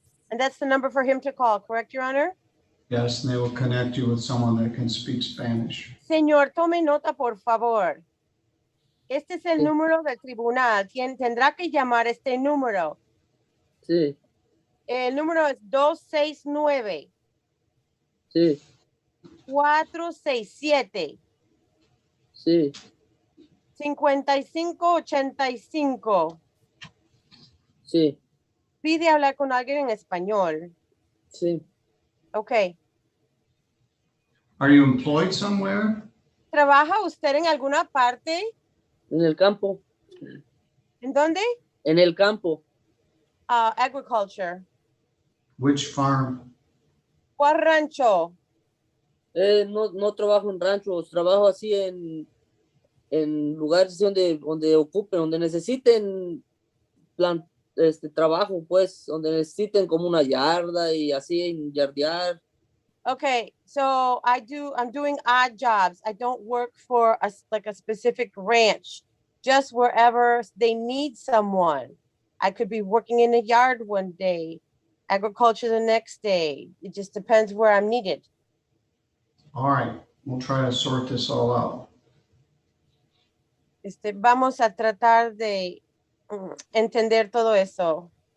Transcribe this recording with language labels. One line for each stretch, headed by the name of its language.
English: And that's the number for him to call, correct, Your Honor? Yes, and they will connect you with someone that can speak Spanish.
Spanish: Señor, tome nota, por favor. Este es el número del tribunal. Tendrá que llamar este número. Sí. El número es 269. Sí. 467. Sí. 5585. Sí. Pide hablar con alguien en español. Sí.
English: Okay. Are you employed somewhere?
Spanish: ¿Trabaja usted en alguna parte? En el campo. ¿En dónde? En el campo.
English: Agriculture. Which farm?
Spanish: ¿Cuál rancho? No trabajo en ranchos, trabajo así en lugares donde ocupen, donde necesiten trabajo, pues, donde necesiten como una yarda y así en yardear.
English: Okay, so I'm doing odd jobs. I don't work for a specific ranch, just wherever they need someone. I could be working in a yard one day, agriculture the next day. It just depends where I'm needed. All right, we'll try to sort this all out.
Spanish: Vamos a tratar de entender todo eso.